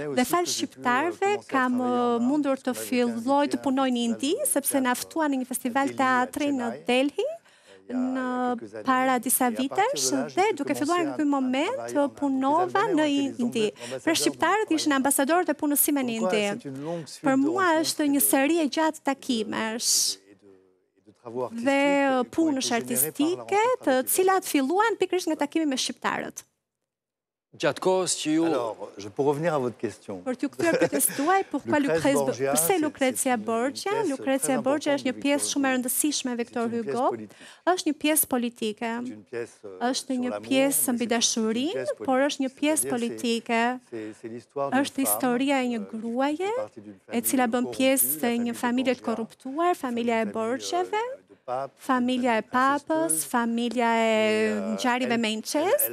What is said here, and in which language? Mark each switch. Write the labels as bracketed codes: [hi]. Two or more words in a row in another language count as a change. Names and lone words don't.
[sq] Dhe falë shqiptarve kam mundur të filloj të punoj në Indi, sepse na ftuan në një festival teatri në Delhi, në para disa vitesh, dhe duke filluar në ky moment punova në Indi. Për shqiptarët ishin ambasadorët e punës sime në Indi. Për mua është një seri e gjatë takimesh dhe punësh artistike, të cilat filluan pikërisht nga takimi me shqiptarët. Gjatë kohës që ju... [fr] Alors, pour revenir à votre question. [sq] Për t'ju kthyer pyetjes tuaj, pse Lucrezia Borgia? Lucrezia Borgia është një pjesë shumë e rëndësishme e Victor Hugo. Është një pjesë politike. Është një pjesë mbi dashurinë, por është një pjesë politike. Është historia e një gruaje, e cila bën pjesë të një familje të korruptuar, familja e Borgjeve, familja e papës, familja e ngjarjeve me incest.